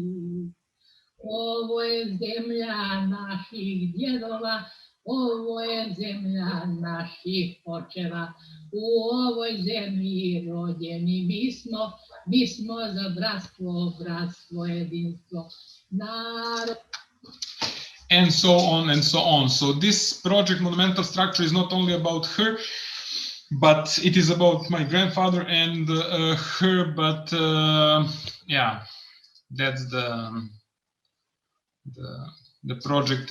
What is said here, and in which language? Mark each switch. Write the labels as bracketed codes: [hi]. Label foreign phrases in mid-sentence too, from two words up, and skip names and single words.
[hr] Ovo je zemlja naših djedova, ovo je zemlja naših očeva, u ovoj zemlji rođeni mi smo za bratstvo, bratstvo, jedinstvo, narod. [en] And so on and so on. So this project, Monumental Structure, is not only about her, but it is about my grandfather and her. But yeah, that's the project.